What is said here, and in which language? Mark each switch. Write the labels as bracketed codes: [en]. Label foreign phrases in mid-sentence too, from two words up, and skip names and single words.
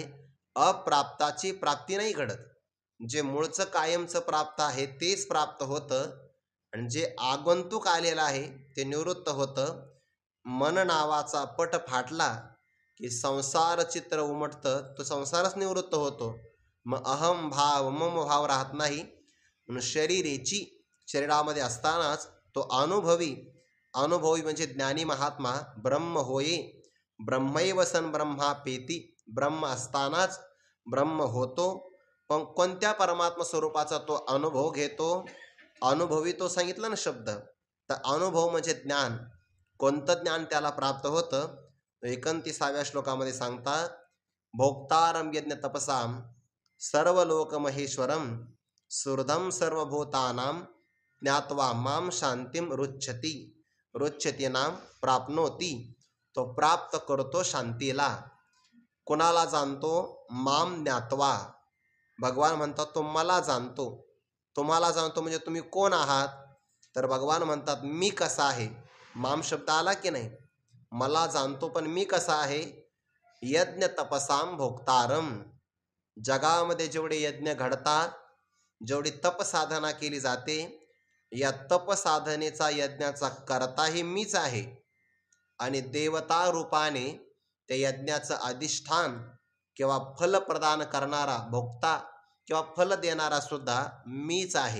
[mr] अप्राप्ताची प्राप्ती नाही घडत. जे मूळचं कायमचं प्राप्त आहे तेच प्राप्त होतं आणि जे आगंतुक आलेलं आहे ते निवृत्त होतं. मन नावाचा पट फाटला की संसार चित्र उमटतं, तो संसारच निवृत्त होतो. मग अहम भाव, मम भाव राहत नाही. म्हणून शरीरामध्ये असतानाच तो अनुभवी म्हणजे ज्ञानी महात्मा ब्रह्म होये. [sa] ब्रह्मैव सन ब्रह्मापेती, [mr] ब्रह्म असतानाच ब्रह्म होतो. पण कोणत्या परमात्मा स्वरूपाचा तो अनुभव घेतो? अनुभवी तो सांगितलं ना शब्द, तर अनुभव म्हणजे ज्ञान. कोणतं ज्ञान त्याला प्राप्त होतं? 29व्या श्लोकामध्ये सांगतात, [sa] भोक्तारं यज्ञ तपसां सर्व लोक महेश्वरम सुहृदं सर्वभूतानां ज्ञात्वा माम शांतिम रुच्छती. रुच्छती नाम प्राप्नोती, [mr] तो प्राप्त करतो शांतीला. कुणाला जाणतो? [sa] माम ज्ञात्वा. [mr] भगवान म्हणतात तो मला जाणतो. तुम्हाला जाणतो म्हणजे तुम्ही कोण आहात? तर भगवान म्हणतात मी कसा आहे. माम शब्द आला की नाही? मला जाणतो पण मी कसा आहे? [sa] यज्ञ तपसाम भोक्तारम. [mr] जगामध्ये जेवढे यज्ञ घडतात, जेवढी तपसाधना केली जाते, या तपसाधनेचा यज्ञाचा कर्ताही मीच आहे आणि देवता रूपाने त्या यज्ञाचं अधिष्ठान किंवा फल प्रदान करणारा भोक्ता किंवा फल देणारा सुद्धा मीच आहे.